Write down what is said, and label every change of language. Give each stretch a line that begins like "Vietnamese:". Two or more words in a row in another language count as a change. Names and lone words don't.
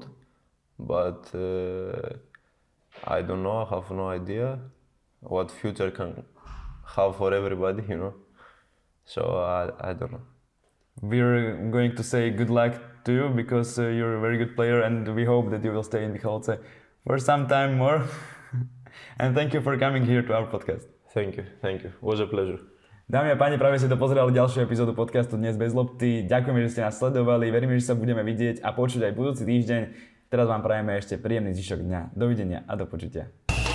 English: But I don't know, I have no idea what future can have for everybody, you know. So I don't know. We're going to say good luck to you because you're a very good player, and we hope that you will stay in Michalovce for some time more. And thank you for coming here to our podcast. Thank you. It was a pleasure.
Slovak: Dámy a páni, práve ste dopozerali ďalšiu epizódu podcastu Dnes bez Lopty. Ďakujeme, že ste nás sledovali, veríme, že sa budeme vidieť a počuť aj budúci týždeň. Teraz vám prajeme ešte príjemný zvyšok dňa. Dovidenia a do počutia.